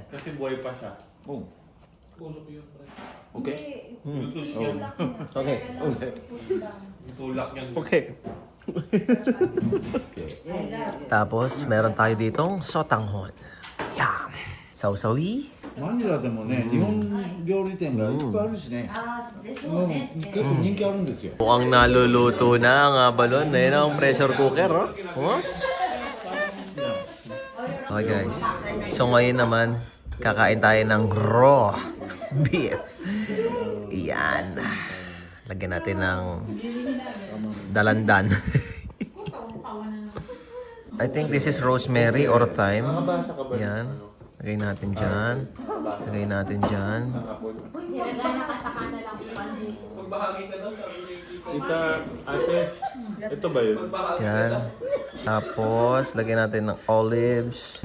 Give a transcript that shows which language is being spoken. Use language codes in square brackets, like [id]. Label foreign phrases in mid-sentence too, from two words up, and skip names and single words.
[tl] Kasi buhay pa siya. Okay? Lutos yan. Okay. Tulak yan. Okay. Tapos, meron tayo ditong sotanghon. Yum! Sausawi. [ja] マニラでもね、日本料理店がいっぱいあるしね。結構人気あるんですよ。 [tl] Mukhang naluluto na ang abalon. Ayun ang pressure cooker, oh. [en] Oh? Okay guys. [tl] So ngayon naman, kakain tayo ng [en] raw beef. [tl] Yan. Lagyan natin ng dalandan. [en] I think this is rosemary or thyme. [tl] Yan. Lagay natin dyan. Lagay natin dyan. Tita, ate, ito ba yun? Yan. Tapos, lagyan natin ng olives.